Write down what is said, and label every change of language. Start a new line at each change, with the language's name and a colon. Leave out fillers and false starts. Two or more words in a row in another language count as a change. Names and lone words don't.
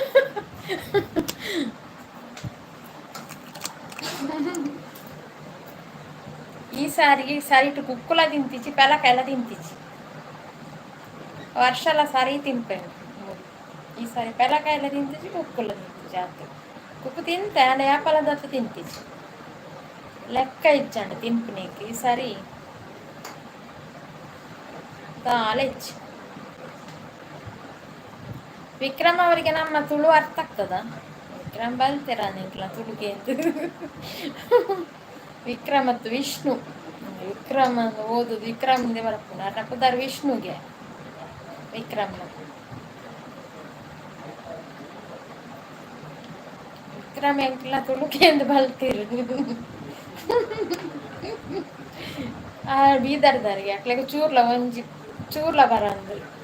Tulu: ಈ ಸಾರಿಗೆ ಸರಿಟು ಕುಕ್ಕುಲ ತಿಂತಿಚ್ಚಿ, ಪೆಲಕ ಎಲ್ಲ ತಿಂತಿಚ್ಚಿ. ವರ್ಷ ಎಲ್ಲ ಸರಿ ತಿಂಪೇನು. ಈ ಸಾರಿ ಪೆಲಕ ಎಲ್ಲ ತಿಂತಿಚ್ಚಿ, ಕುಕ್ಕುಲ ತಿಂತಿಚ್ಚಿ. ಜಾಸ್ತಿ ಕುಕ್ಕು ತಿಂತೆ ಅಂಡ ಯಾಪಲದತ್ತು ತಿಂತಿಚ್ಚಿ. ಲೆಕ್ಕ ಇಚ್ಚಂಡು ತಿಂಪುನಿಗೆ ಈ ಸಾರಿ ತಾಳೆಚ್ಚು.
Kannada: ವಿಕ್ರಮ್ ಅವರಿಗೆ ನಮ್ಮ ತುಳು ಅರ್ಥ ಆಗ್ತದ?
Tulu: ವಿಕ್ರಮ್ ಬಲ್ತೀರ ನಿಂಕ್ಲ ತುಳುಗೆ ಅಂತ. ವಿಕ್ರಮ್ ಮತ್ತು ವಿಷ್ಣು. ವಿಕ್ರಮ್ ಓದುದು ವಿಕ್ರಮ್ಗೆ ಬರ್ಪುನ ಅರ್ನಪ್ಪದಾರು ವಿಷ್ಣುಗೆ. ವಿಕ್ರಮ್ ವಿಕ್ರಮ್ ಎಂಕ್ಲ ತುಳುಗೆ ಎಂದು ಬಲ್ತೀರು. ಬೀದರ್ದಾರಿಗೆ ಅಕ್ಲೆಗೆ ಚೂರ್ಲ ಒಂಜಿ ಚೂರ್ಲ ಬರ ಅಂದ್ರು.